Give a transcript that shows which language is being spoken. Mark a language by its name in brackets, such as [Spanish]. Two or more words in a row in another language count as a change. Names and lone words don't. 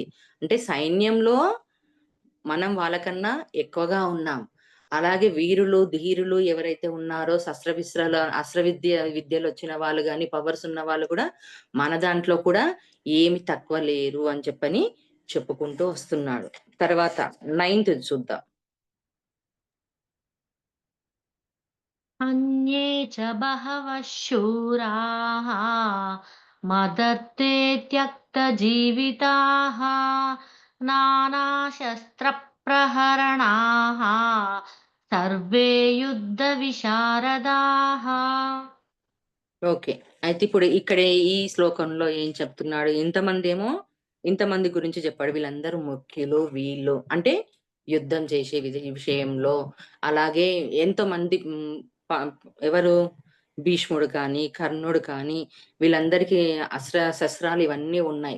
[Telugu] అంటే సైన్యంలో మనం వాళ్ళకన్నా ఎక్కువగా ఉన్నాం. అలాగే వీరులు, ధీరులు ఎవరైతే ఉన్నారో విద్యలొచ్చిన వాళ్ళు గాని, పవర్స్ ఉన్న వాళ్ళు కూడా మన దాంట్లో కూడా ఏమి తక్కువ లేరు అని చెప్పని చెప్పుకుంటూ వస్తున్నాడు. తర్వాత 9థ్ చూద్దాం. [Sanskrit] अन्ये च बहवः शूराः मदर्थे त्यक्तजीविताः नानाशस्त्रप्रहरणाः सर्वे युद्धविशारदाः. [Telugu] ఓకే. అయితే ఇప్పుడు ఇక్కడ ఈ శ్లోకంలో ఏం చెప్తున్నాడు? ఇంతమంది గురించి చెప్పాడు. వీళ్ళందరూ ముఖ్యులు వీళ్ళు. అంటే యుద్ధం చేసే విషయంలో అలాగే ఎంతోమంది ప ఎవరు భీష్ముడు కానీ, కర్ణుడు కానీ వీళ్ళందరికీ శస్త్రాలు ఇవన్నీ ఉన్నాయి.